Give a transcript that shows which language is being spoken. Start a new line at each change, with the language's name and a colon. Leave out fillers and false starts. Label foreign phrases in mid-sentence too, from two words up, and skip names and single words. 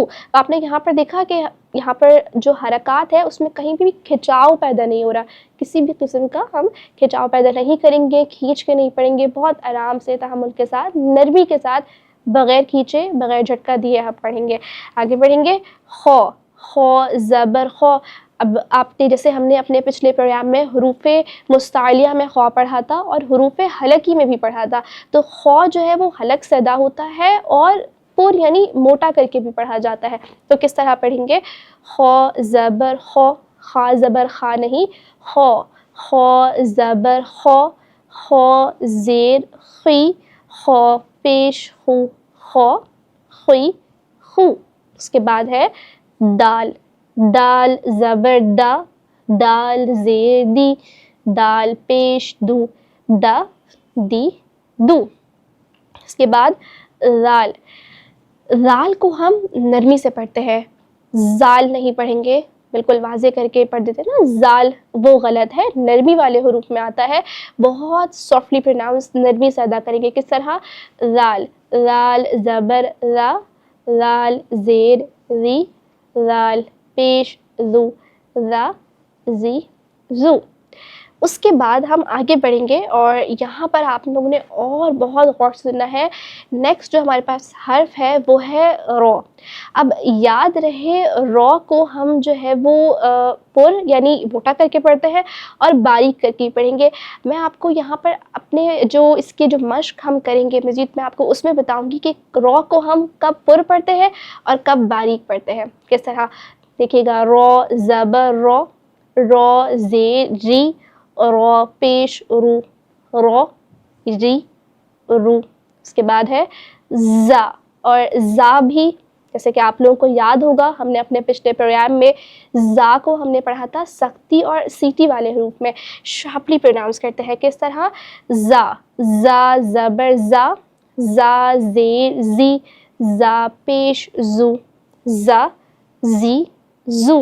Urdu: آپ نے یہاں پر دیکھا کہ یہاں پر جو حرکات ہے اس میں کہیں بھی کھچاؤ پیدا نہیں ہو رہا. کسی بھی قسم کا ہم کھچاؤ پیدا نہیں کریں گے، کھینچ کے نہیں پڑھیں گے. بہت آرام سے، تحمل کے ساتھ، نرمی کے ساتھ، بغیر کھینچے، بغیر جھٹکا دیے ہم پڑھیں گے. آگے بڑھیں گے. خو، خو زبر خو. اب آپ نے جیسے ہم نے اپنے پچھلے پروگرام میں حروف مستعلیہ میں خو پڑھا تھا اور حروف حلقی میں بھی پڑھا تھا. تو خو جو ہے وہ حلق سے ادا ہوتا ہے اور پر یعنی موٹا کر کے بھی پڑھا جاتا ہے. تو کس طرح پڑھیں گے؟ خو زبر خو، خا زبر خا نہیں، خو. خو زبر خو، خو زیر خی، خو پیش خو، خو خی خو. اس کے بعد ہے دال. دال زبر دا، دال زیر دی، دال پیش دو، دا دی دو. اس کے بعد زال. زال کو ہم نرمی سے پڑھتے ہیں، زال نہیں پڑھیں گے. بالکل واضح کر کے پڑھ دیتے ہیں نا زال، وہ غلط ہے، نرمی والے حروف میں آتا ہے. بہت
English: softly pronounce
Urdu: نرمی سے ادا کریں گے. کس طرح؟ زال. زال زبر را، زال زیر ری، زال پیش زو، را زی زو. اس کے بعد ہم آگے بڑھیں گے اور یہاں پر آپ لوگوں نے اور بہت غور سے سننا ہے. نیکسٹ جو ہمارے پاس حرف ہے وہ ہے رو. اب یاد رہے رو کو ہم جو ہے وہ پر یعنی موٹا کر کے پڑھتے ہیں اور باریک کر کے پڑھیں گے. میں آپ کو یہاں پر اپنے جو اس کی جو مشق ہم کریں گے مزید، میں آپ کو اس میں بتاؤں گی کہ رو کو ہم کب پر پڑھتے ہیں اور کب باریک پڑھتے ہیں. کس طرح دیکھیے گا. رو زبر رو، رو زیر ری، رو پیش رو، رو ری رو. اس کے بعد ہے زا. اور زا بھی جیسے کہ آپ لوگوں کو یاد ہوگا، ہم نے اپنے پچھلے پروگرام میں زا کو ہم نے پڑھا تھا سختی اور سیٹی والے حروف میں،
English: sharply pronounce
Urdu: کرتے ہیں. کس طرح؟ زا. زا زبر زا، زا زیر زی، زا پیش زو، زا زی زو.